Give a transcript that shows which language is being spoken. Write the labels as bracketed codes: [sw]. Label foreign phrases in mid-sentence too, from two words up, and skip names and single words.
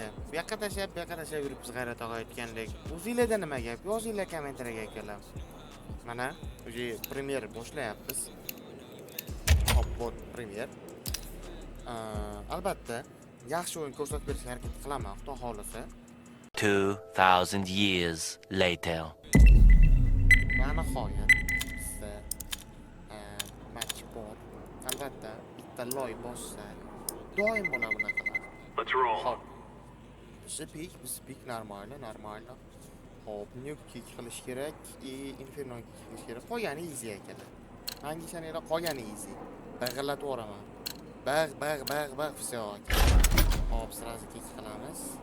[uz] Bu yoqqa tashab, bu yoqqa tashab yuribmiz G'ayrat og'a aytgandek. O'zingizlarda nima gap? Yozinglar kommentariyaga akalar. Mana, o'zi premyer boshlayapmiz. Hop, premyer. Albatta, yaxshi o'yin ko'rsatib berishga harakat qilaman, xudo xolisa. [en] 2000 years later. [uz] Mana nihoyat bizda match bor. Albatta, bitta loy bossa doim bo'ladi bunaqalar. [en] Let's roll. [uz] Hop. Biz pik normalno. Hop, [en] nuke kick [uz] qilish kerak, [en] inferno kick [uz] qilish kerak. Qolgani easy ekanlar. Hangishaninglar qolgani easy. Bag'illatib o'raman. Bag, всё. Hop, sразу kick qilamiz.